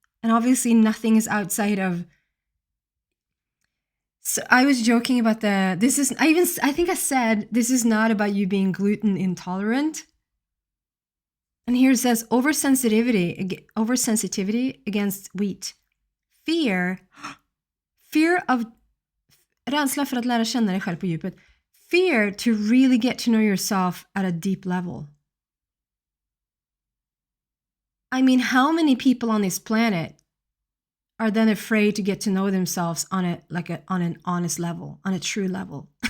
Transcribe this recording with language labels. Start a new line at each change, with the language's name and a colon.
English: And obviously nothing is outside of, so I was joking about I think I said, this is not about you being gluten intolerant. And here it says oversensitivity against wheat. Fear of
Swedish: rädsla för att lära känna dig själv på djupet.
English: Fear to really get to know yourself at a deep level. I mean, how many people on this planet are then afraid to get to know themselves on an honest level, on a true level?